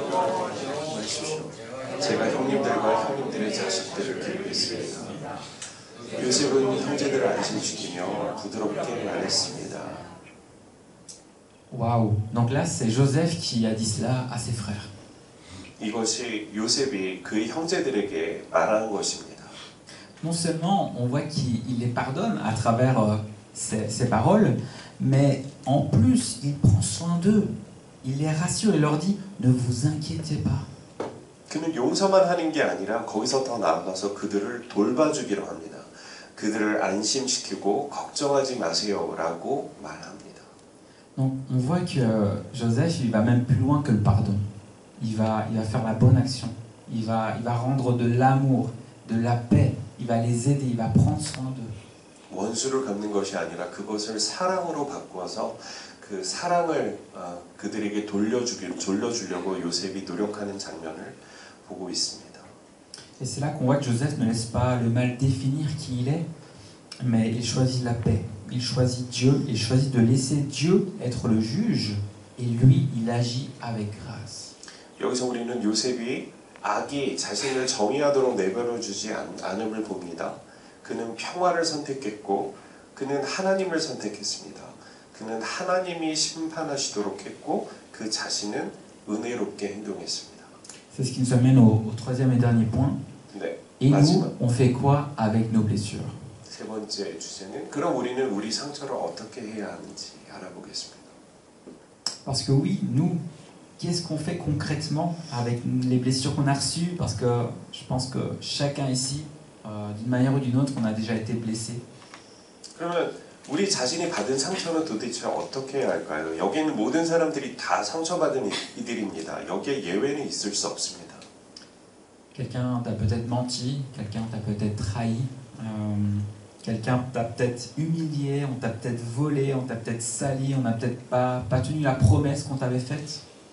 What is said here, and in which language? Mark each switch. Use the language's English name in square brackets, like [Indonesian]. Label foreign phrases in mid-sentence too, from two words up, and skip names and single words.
[Korean] 제가 형님들과 형님들의 자식들을 기르겠습니다. 요셉은 형제들을 안심시키며 부드럽게 말했습니다. [French] Waouh! Donc là, c'est Joseph qui a dit cela à ses frères. [Korean] 이것이 요셉이 그 형제들에게 말하는 것입니다. [French] Non seulement on voit qu'il les pardonne à travers ses paroles, mais en plus il prend soin d'eux. Il les rassure et leur dit ne vous inquiétez pas. [Korean] 그는 용서만 하는 게 아니라 거기서 더 나아가서 그들을 돌봐주기로 합니다. 그들을 안심시키고 걱정하지 마세요라고 말합니다. [French] Donc on voit que Joseph il va même plus loin que le pardon. Il va faire la bonne action. Il va rendre de l'amour, de la paix. Il va les aider. Il va prendre soin d'eux. [Korean] 원수를 갚는 것이 아니라 그것을 사랑으로 바꾸어서 그 사랑을 그들에게 돌려주려고 요셉이 노력하는 장면을 보고 있습니다. [French] Et c'est là qu'on voit que Joseph ne laisse pas le mal définir qui il est, mais il choisit la paix. Il choisit Dieu, il choisit de laisser Dieu être le juge, et lui, il agit avec grâce. [Korean] 여기서 우리는 요셉이 악이 자신을 정의하도록 내버려주지 않음을 봅니다. 그는 평화를 선택했고 그는 하나님을 선택했습니다. 그는 하나님이 심판하시도록 했고 그 자신은 은혜롭게 행동했습니다. [French] C'est ce qui nous amène au troisième et dernier point. [Korean] 네, [French] Et [Korean] 마지막 [French] nous, on fait quoi avec nos blessures? [Korean] 세 번째 주제는 그럼 우리는 우리 상처를 어떻게 해야 하는지 알아보겠습니다. [French] Parce que oui, nous, qu'est-ce qu'on fait concrètement avec les blessures qu'on a reçues? Parce que je pense que chacun ici, d'une manière ou d'une autre, on a déjà été blessé. [Korean] 그러면 우리 자신이 받은 상처는 도대체 어떻게 해야 할까요? 여기 있는 모든 사람들이 다 상처받은 이들입니다. 여기에 예외는 있을 수 없습니다. [French] Quelqu'un t'a peut-être menti, quelqu'un t'a peut-être trahi, quelqu'un t'a peut-être humilié, on t'a peut-être volé, on t'a peut-être sali, on n'a peut-être pas tenu la promesse qu'on t'avait faite.